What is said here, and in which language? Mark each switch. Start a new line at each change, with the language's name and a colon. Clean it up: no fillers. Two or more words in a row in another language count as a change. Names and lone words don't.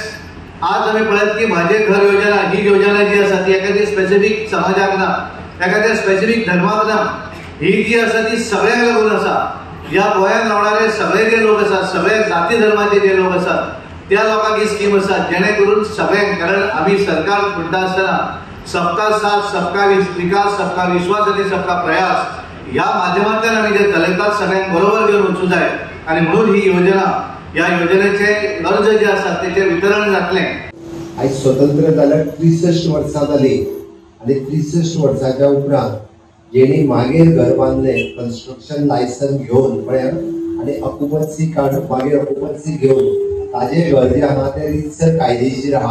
Konkani: आज आमी पळयत की म्हजे घर योजना ही योजना जी आसा ती एखादी स्पेसिफिक समाजाक ना, एखाद्या स्पेसिफिक धर्माक ना, ही जी आसा ती सगळ्यांक लागून आसा। ह्या गोंयांत रावणारे सगळे जे लोक आसात, सगळे जाती धर्माचे जे लोक आसात त्या लोकांक ही स्कीम आसा, जेणे करून सगळ्यांक, कारण आमी सरकार म्हणटा आसतना
Hindi: सबका साथ, सबका विकास, सबका विश्वास
Konkani: आणि
Hindi: सबका प्रयास
Konkani: या माध्यमांतल्यान आमी जे चलयतात सगळ्यांक बरोबर घेवन वचूं जाय। आणि म्हणून ही योजना, या योजनेचे अर्ज जे आसात तेचे वितरण जातले। आयज स्वतंत्र जाल्यार 63 वर्सां जाली आनी 63 वर्सांच्या उपरांत जेणी मागीर घर बांधले
English: construction licence
Konkani: घेवन म्हळ्यार आनी
English: occupancy card
Konkani: मागीर ऑक्युपन्सी घेवन ताजे घर जे आहा ते रितसर कायदेशीर आहा।